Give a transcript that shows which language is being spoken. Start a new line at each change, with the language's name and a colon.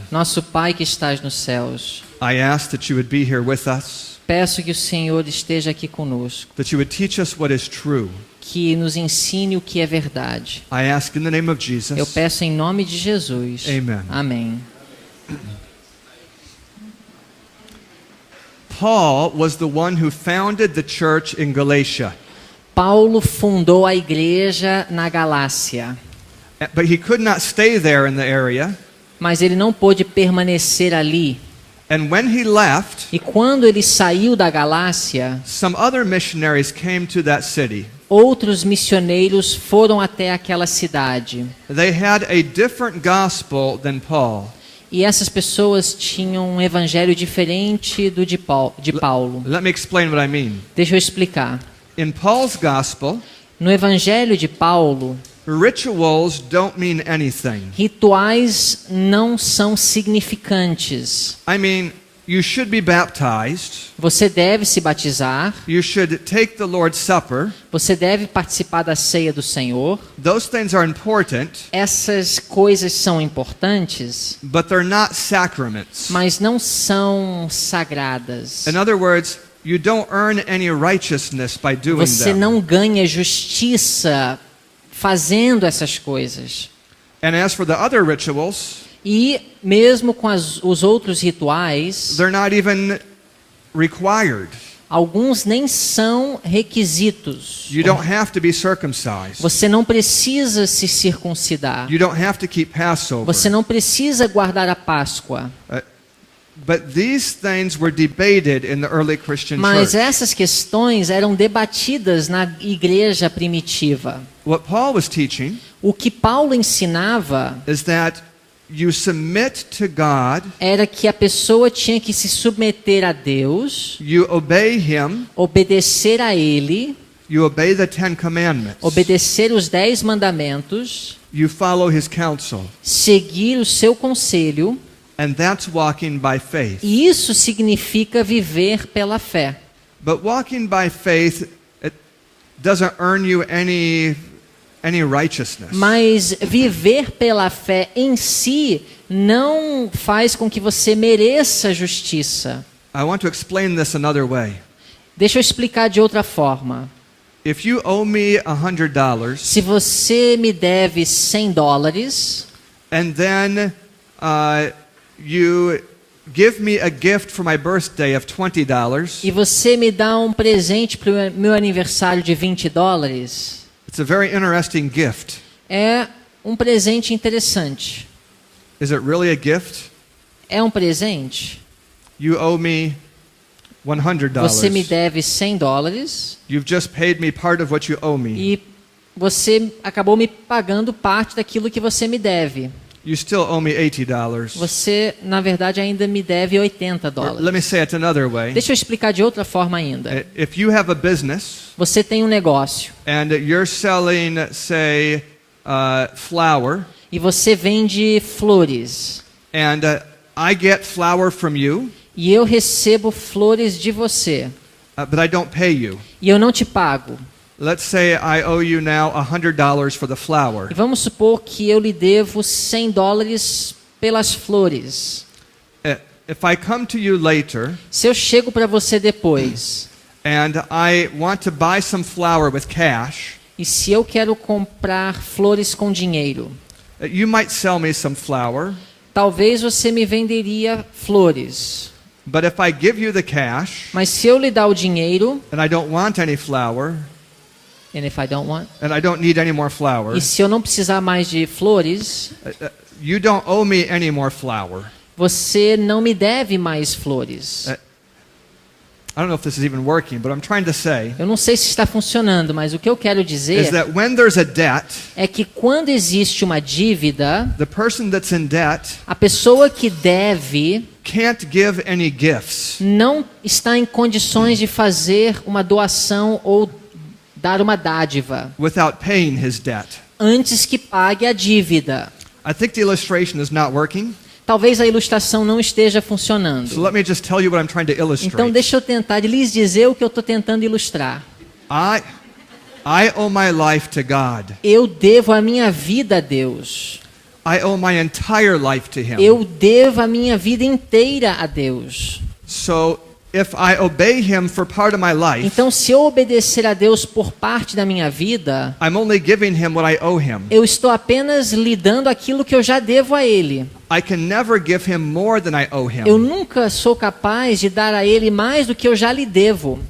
Portuguese: Nosso Pai que estás nos céus,
English: I ask that you would be here with us,
Portuguese: peço que o Senhor esteja aqui conosco,
English: that you would teach us what is true.
Portuguese: que nos ensine o que é verdade.
English: I ask in the name of
Portuguese: Eu
English: Jesus.
Portuguese: peço em nome de Jesus.
English: Amen.
Portuguese: Amém.
English: Paul was the one who founded the church in Galatia,
Portuguese: Paulo fundou a igreja na Galácia,
English: but he could not stay there in the area.
Portuguese: mas ele não pôde permanecer ali.
English: And when he left,
Portuguese: E quando ele saiu da Galácia,
English: some other missionaries came to that city.
Portuguese: outros missioneiros foram até aquela cidade.
English: They had a different gospel than Paul.
Portuguese: E essas pessoas tinham um evangelho diferente do de Paulo.
English: Let me explain what I mean.
Portuguese: Deixa eu explicar.
English: In Paul's gospel,
Portuguese: No evangelho de Paulo,
English: rituals don't mean anything.
Portuguese: rituais não são significantes.
English: I mean, you should be baptized.
Portuguese: Você deve se batizar,
English: You should take the Lord's Supper.
Portuguese: você deve participar da ceia do Senhor.
English: Those things are important,
Portuguese: Essas coisas são importantes,
English: but they're not sacraments.
Portuguese: mas não são sagradas.
English: In other words, you don't earn any righteousness by doing
Portuguese: Você
English: them.
Portuguese: não ganha justiça fazendo essas coisas.
English: And as for the other rituals,
Portuguese: E mesmo com os outros rituais,
English: they're not even required.
Portuguese: alguns nem são requisitos.
English: You don't have to be circumcised.
Portuguese: Você não precisa se circuncidar.
English: You don't have to keep Passover.
Portuguese: Você não precisa guardar a Páscoa.
English: But these things were debated in the early Christian
Portuguese: Mas
English: church.
Portuguese: essas questões eram debatidas na igreja primitiva.
English: What Paul was teaching
Portuguese: O que Paulo ensinava
English: is that you submit to God,
Portuguese: era que a pessoa tinha que se submeter a Deus,
English: you obey Him,
Portuguese: obedecer a Ele,
English: you obey the Ten Commandments,
Portuguese: obedecer os 10 mandamentos,
English: you follow His counsel,
Portuguese: seguir o seu conselho,
English: and that's walking by faith.
Portuguese: e isso significa viver pela fé.
English: But walking by faith, it doesn't earn you any righteousness.
Portuguese: Mas viver pela fé em si não faz com que você mereça justiça.
English: I want to explain this another way.
Portuguese: Deixa eu explicar de outra forma.
English: If you owe me $100
Portuguese: Se você me deve $100
English: and then you give me a gift for my birthday of $20,
Portuguese: e você me dá um presente para o meu aniversário de $20,
English: it's a very interesting gift.
Portuguese: é um presente interessante.
English: Is it really a gift?
Portuguese: É um presente?
English: You owe me
Portuguese: Você me
English: $100.
Portuguese: deve $100
English: You've just paid me part of what you owe me.
Portuguese: e você acabou me pagando parte daquilo que você me deve.
English: You still owe me $80.
Portuguese: Você, na verdade, ainda me deve
English: Or
Portuguese: $80.
English: let me say it another way.
Portuguese: Deixa eu explicar de outra forma ainda.
English: If you have a business
Portuguese: Você tem um negócio
English: and you're selling, say, flour,
Portuguese: e você vende flores.
English: and I get flour from you,
Portuguese: E eu recebo flores de você.
English: but I don't pay you.
Portuguese: E eu não te pago.
English: Let's say I owe you now $100 for the flour.
Portuguese: E vamos supor que eu lhe devo $100 pelas flores.
English: If I come to you later
Portuguese: Se eu chego para você depois,
English: and I want to buy some flour with cash,
Portuguese: e se eu quero comprar flores com dinheiro,
English: you might sell me some flour,
Portuguese: talvez você me venderia flores.
English: but if I give you the cash
Portuguese: Mas se eu lhe dar o dinheiro,
English: and I don't want any flour, and if I don't want, and I don't need any more flour,
Portuguese: e se eu não precisar mais de flores,
English: you don't owe me any more flour.
Portuguese: você não me deve mais flores.
English: I don't know if this is even working, but I'm trying to say
Portuguese: Eu não sei se está funcionando, mas o que eu quero
English: is
Portuguese: dizer
English: that when there's a debt,
Portuguese: é que quando existe uma dívida,
English: the person that's in debt
Portuguese: a pessoa que deve
English: can't give any gifts
Portuguese: não está em condições de fazer uma doação ou dar uma dádiva
English: without paying his debt.
Portuguese: antes que pague a dívida.
English: I think the illustration is not working.
Portuguese: Talvez a ilustração não esteja funcionando.
English: So let me just tell you what I'm trying to
Portuguese: Então
English: illustrate.
Portuguese: deixa eu tentar lhes dizer o que eu estou tentando ilustrar.
English: I owe my life to God.
Portuguese: Eu devo a minha vida a Deus.
English: I owe my entire life to Him.
Portuguese: Eu devo a minha vida inteira a Deus.
English: So if I obey Him for part of my life,
Portuguese: Então, se eu obedecer a Deus por parte da minha vida,
English: I'm only giving Him what I owe Him.
Portuguese: eu estou apenas lhe dando aquilo que eu já devo a Ele.
English: I can never give Him more than I owe
Portuguese: Eu
English: Him.
Portuguese: nunca sou capaz de dar a Ele mais do que eu já lhe devo.